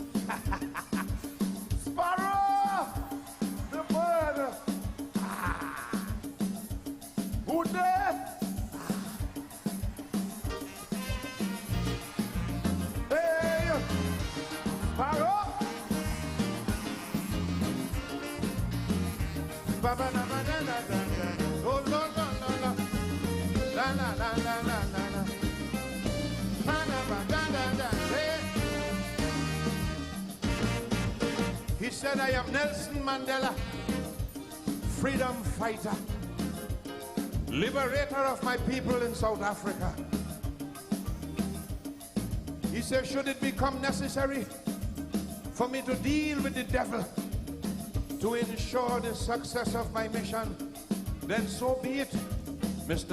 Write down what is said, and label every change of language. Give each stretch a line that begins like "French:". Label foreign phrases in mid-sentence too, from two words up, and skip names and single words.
English: Sparrow, the bird. Ah, who there? Hey, Sparrow. Ba ba na ba na na na na. Oh no no no no. La la la la la la la. Ba na ba da da da. Hey. He said, I am Nelson Mandela, freedom fighter, liberator of my people in South Africa. He said, should it become necessary for me to deal with the devil to ensure the success of my mission, then so be it, Mr.